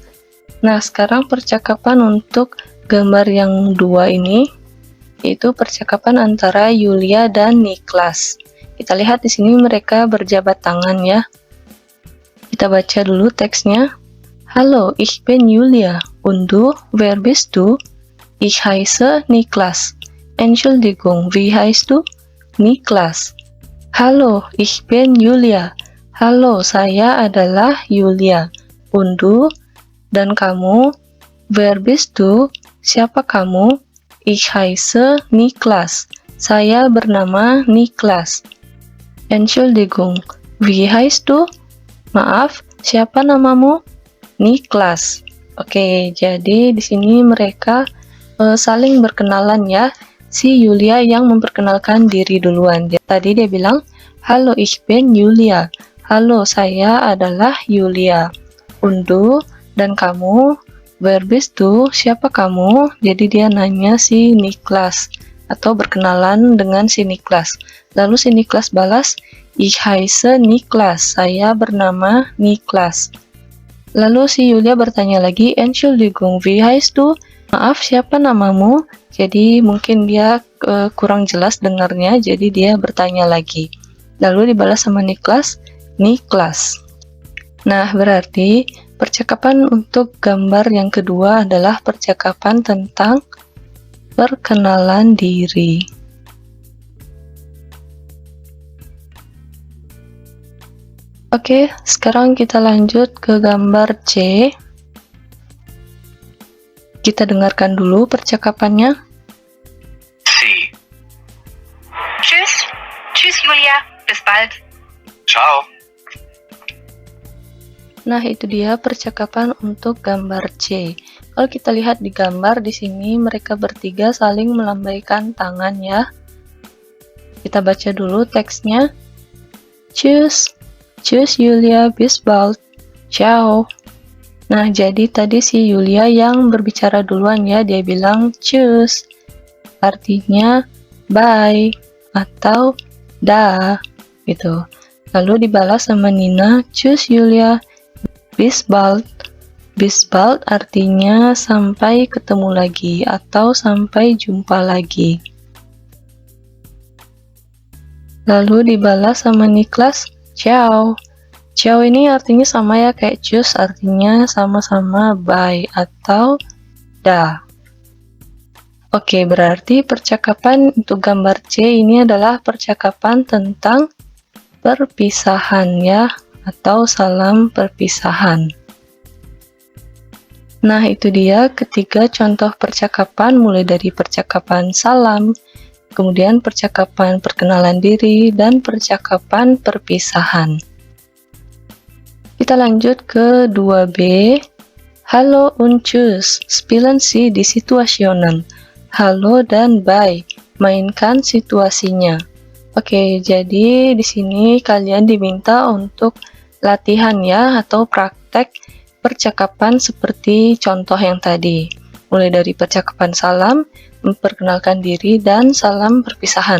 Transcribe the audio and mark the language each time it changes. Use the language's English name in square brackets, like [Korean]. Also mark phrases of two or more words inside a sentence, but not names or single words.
[Indonesian] Nah, sekarang percakapan untuk gambar yang 2 ini. yaitu percakapan antara Yulia dan Niklas. Kita lihat di sini mereka berjabat tangan ya. Kita baca dulu teksnya. [German] Hallo, ich bin Julia. Und du, wer bist du? Ich heiße Niklas. Entschuldigung, wie heißt du? Niklas. Hallo, ich bin Julia. [Indonesian] Halo, saya adalah Yulia. [German] Und du? [Indonesian] Dan kamu? [German] Wer bist du? [Indonesian] Siapa kamu? [German] Ich heiße Niklas. [Indonesian] Saya bernama Niklas. [German] Entschuldigung, wie heißt du? [Indonesian] Maaf, siapa namamu? Niklas. Oke, jadi di sini mereka saling berkenalan ya. Si Yulia yang memperkenalkan diri duluan. Tadi dia bilang, "Halo, [German] ich bin Julia." [Indonesian] Halo, saya adalah Yulia. [German] Und du? [Indonesian] Dan kamu? [German] Wer bist du? [Indonesian] Siapa kamu? Jadi dia nanya si Niklas atau berkenalan dengan si Niklas. Lalu si Niklas balas, [German] "Ich heiße Niklas." [Indonesian] Saya bernama Niklas. Lalu si Yulia bertanya lagi, [German] "Entschuldigung, wie heißt du?" [Indonesian] Maaf, siapa namamu? Jadi mungkin dia kurang jelas dengarnya, jadi dia bertanya lagi. Lalu dibalas sama Niklas, Niklas. Nah, berarti percakapan untuk gambar yang kedua adalah percakapan tentang perkenalan diri. Oke, sekarang kita lanjut ke gambar C. Kita dengarkan dulu percakapannya. [German] Sie. Tschüss. Tschüss, Julia. Bis bald. Ciao. [Indonesian] Nah, itu dia percakapan untuk gambar C. Kalau kita lihat di gambar di sini mereka bertiga saling melambaikan tangan ya. Kita baca dulu teksnya. [German] Tschüss. Tschüss Julia, bis bald. Ciao. [Indonesian] Nah, jadi tadi si Yulia yang berbicara duluan ya, dia bilang tschüss. Artinya bye atau dah gitu. Lalu dibalas sama Nina, tschüss Julia, [German] bis bald. Bis bald [Indonesian] artinya sampai ketemu lagi atau sampai jumpa lagi. Lalu dibalas sama Niklas, ciao. Ciao ini artinya sama ya kayak cus, artinya sama-sama bye atau dah. Oke, berarti percakapan untuk gambar C ini adalah percakapan tentang perpisahan ya, atau salam perpisahan. Nah, itu dia ketiga contoh percakapan, mulai dari percakapan salam, kemudian percakapan perkenalan diri, dan percakapan perpisahan. Kita lanjut ke 2B. [German] Hallo und tschüss, spielen Sie die Situationen. [Indonesian] Halo dan bye, mainkan situasinya. Oke, jadi di sini kalian diminta untuk latihan ya, atau praktek percakapan seperti contoh yang tadi. Mulai dari percakapan salam, memperkenalkan diri, dan salam perpisahan.